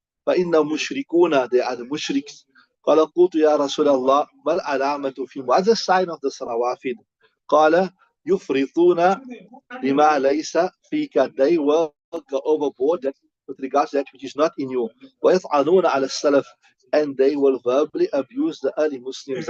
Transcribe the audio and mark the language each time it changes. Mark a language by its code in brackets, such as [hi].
[ar] فإنهم مشركون, [en] they are the mushriks. [ar] قال قلت يا رسول الله ما العلامة فيهم, [en] what's the sign of the Rawafid? [ar] قال يفرطون بما ليس فيك, [en] they will go overboard that with regards to that which is not in you. [ar] ويطعنون على السلف, [en] and they will verbally abuse the early Muslims.